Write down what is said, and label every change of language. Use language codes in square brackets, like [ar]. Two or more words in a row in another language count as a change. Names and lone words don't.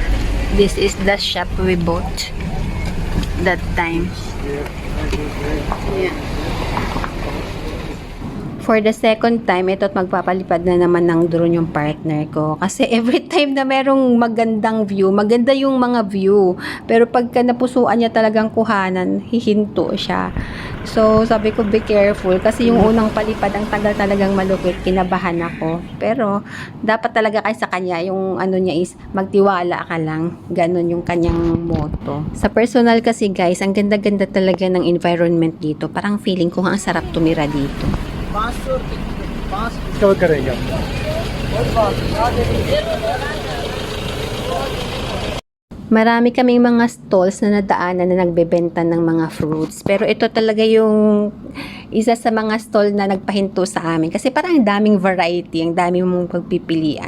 [en] This is the shop we bought that time. Yeah. For the second time, [tl] ito't magpapalipad na naman ng drone yung partner ko. Kasi [en] every time [tl] na merong magandang view, maganda yung mga view. Pero pagka napusuan niya talagang kuhanan, hihinto siya. So, sabi ko, [en] be careful. [tl] Kasi yung unang palipad, ang tagal talagang malupit. Kinabahan ako. Pero, dapat talaga kay sa kanya, yung ano niya is, magtiwala ka lang. Ganon yung kanyang motto. Sa personal kasi guys, ang ganda-ganda talaga ng environment dito. Parang feeling ko ang sarap tumira dito. [hi] कवर करेंगे आप [tl] Marami kaming mga stalls na nadaanan na nagbebenta ng mga fruits. Pero ito talaga yung isa sa mga stall na nagpahinto sa amin. Kasi parang ang daming variety, ang daming mong pagpipilian.